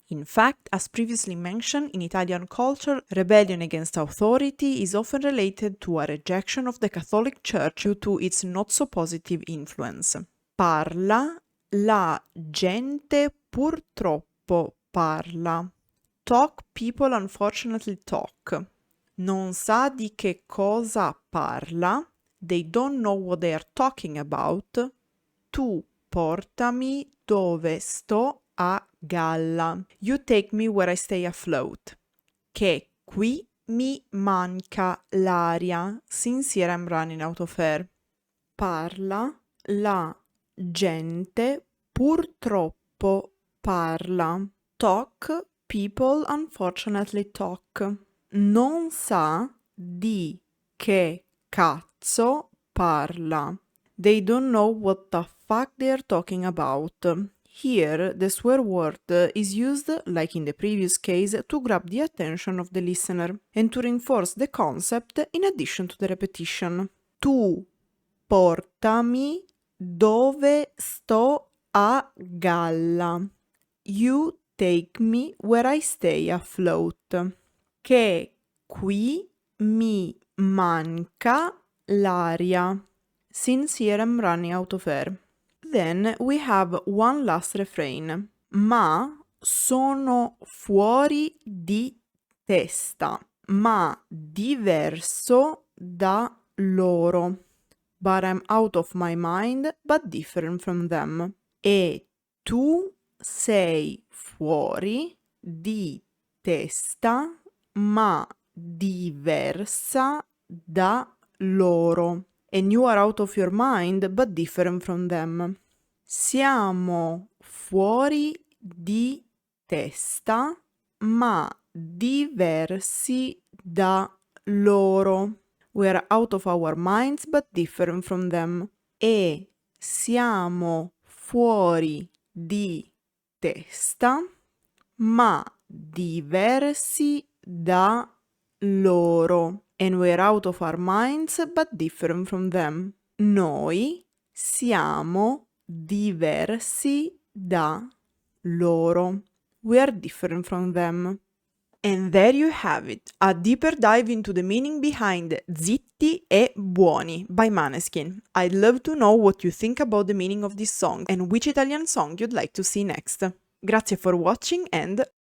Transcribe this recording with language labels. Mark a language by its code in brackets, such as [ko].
[en] In fact, as previously mentioned, in Italian culture, rebellion against authority is often related to a rejection of the Catholic Church due to its not so positive influence. [it] Parla, la gente purtroppo parla. [en] Talk, people unfortunately talk. [it] Non sa di che cosa parla. [en] They don't know what they are talking about. [it] Tu portami dove sto a galla. [en] You take me where I stay afloat. [it] Che qui mi manca l'aria. [en] Since here I'm running out of air. [it] Parla, la gente purtroppo parla. [en] Talk, people unfortunately talk. [it] Non sa di che cazzo parla. [en] They don't know what the fuck they are talking about. Here, the swear word is used, like in the previous case, to grab the attention of the listener and to reinforce the concept in addition to the repetition. [it] Tu portami dove sto a galla. [en] You take me where I stay afloat. [it] Che qui mi manca l'aria. [en] Since here I'm running out of air. Then we have one last refrain. [it] Ma sono fuori di testa, ma diverso da loro. [en] But I'm out of my mind, but different from them. [it] E tu sei fuori di testa, ma diversa da loro. [en] And you are out of your mind, but different from them. [it] Siamo fuori di testa, ma diversi da loro. [en] We are out of our minds, but different from them. [it] E siamo fuori di testa, ma diversi da loro. [en] And we're out of our minds, but different from them. [it] Noi siamo diversi da loro. [en] We are different from them. And there you have it, a deeper dive into the meaning behind Zitti E Buoni by Måneskin. I'd love to know what you think about the meaning of this song and which Italian song you'd like to see next. Grazie for watching and...